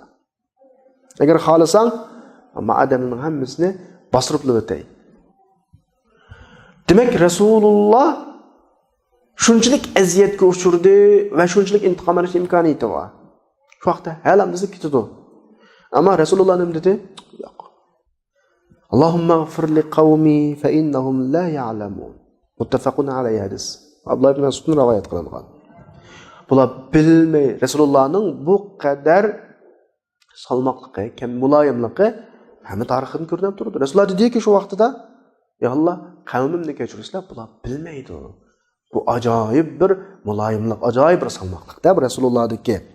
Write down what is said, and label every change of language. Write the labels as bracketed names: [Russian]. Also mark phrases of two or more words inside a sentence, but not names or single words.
[Uzbek] Agar xohlasang, amma odamning hammasini bostirib o'tay. Demak, Rasululloh shunchalik aziyatga uchurdi va shunchalik intiqom olish imkoniyati bor. Shu vaqtda halamimiz ketdi. Ammo Rasululloh nima dedi? [Arabic] Yo'q. اللهم اغفر لقومي فإنهم لا يعلمون. متفق عليه حديث. [Uzbek] Abdullah ibn Mas'ud rivoyat qilingan. Bular bilmay Rasulullohning bu qadar salmoqligi, kam muloyimligi hamma tarixini ko'rinib turdi. Rasululloh dediki shu vaqtida, "Ya Alloh, qavmimni kechirsizlar, bular bilmaydi." Bu ajoyib bir muloyimlik, ajoyib bir salmoqlikda bu Rasulullah'daki.